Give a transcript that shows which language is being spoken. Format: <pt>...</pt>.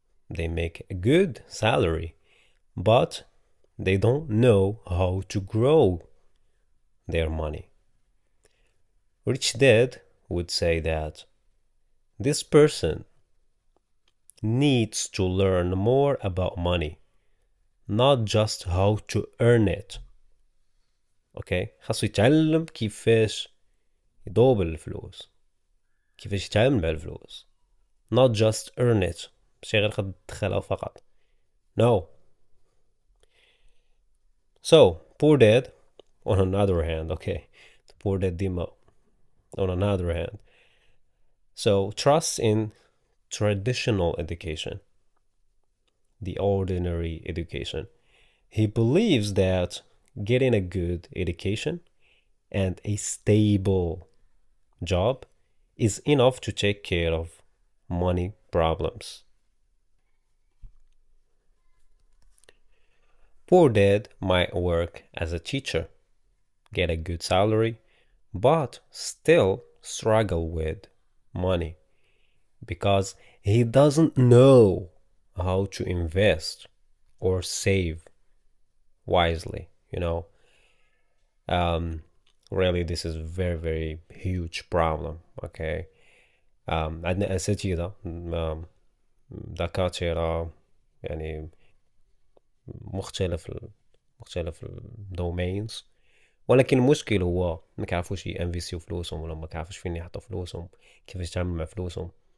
<en>They make a good salary, but they don't know how to grow their money. Rich Dad would say that this person needs to learn more about money, not just how to earn it.</en> <ar>اوكي، خاصو يتعلم كيفاش يدوبل الفلوس، كيفاش يتعامل مع الفلوس.</ar> <en>not just earn it،</en> <ar>ماشي غير قد تدخلها فقط.</ar> <en>no. So poor dad on another hand, okay, the poor dad demo on another hand, so trusts in traditional education, the ordinary education. He believes that getting a good education and a stable job is enough to take care of money problems. Poor dad might work as a teacher, get a good salary, but still struggle with money because he doesn't know how to invest or save wisely, you know. Really, this is a very, very huge problem, okay.</en> <ar>عندنا أساتذة دكاترة يعني مختلف الدومينز، ولكن المشكل هو ما كيعرفوش ينفيستيو فلوسهم، ولا ما كيعرفوش فين يحطوا فلوسهم، كيفاش يتعاملوا مع فلوسهم.</ar>